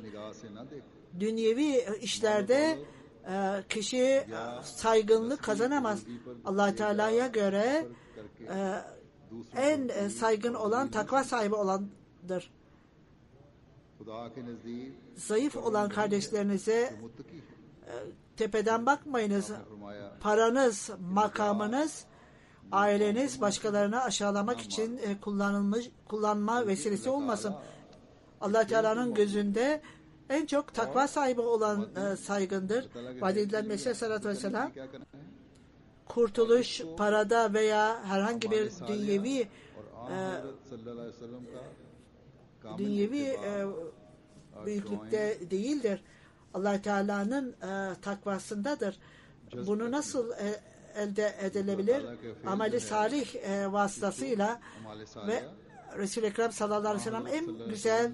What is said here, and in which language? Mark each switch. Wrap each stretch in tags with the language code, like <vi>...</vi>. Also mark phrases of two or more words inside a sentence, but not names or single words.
<tr>Dünyevi işlerde kişi saygınlık kazanamaz. Allah Teala'ya göre en saygın olan takva sahibi olandır. Zayıf olan kardeşlerinize tepeden bakmayınız.</tr> <ur>آپ نے فرمایا</ur> <tr>Paranız, makamınız, aileniz başkalarını aşağılamak için kullanma vesilesi olmasın. Allah Teala'nın gözünde en çok takva sahibi olan saygındır. Vadiden Mesih</tr> <ar>صلى الله عليه وسلم</ar> <ur>کیا کرنا ہے</ur> <tr>kurtuluş parada veya herhangi bir dünyevi</tr> <ur>اور حضرت</ur> <ar>صلى الله عليه وسلم</ar> <ur>کا کامل</ur> <tr>dünyevi</tr> <ur>इत्तिबा</ur> <tr>büyüklükte değildir. Allah Teala'nın takvasındadır. Bunu nasıl elde edilebilir? Ameli salih vasıtasıyla</tr> <ur>हमारे</ur> <tr>ve Resul-i Ekrem</tr> <ar>صلى الله عليه وسلم</ar> <tr>en güzel</tr>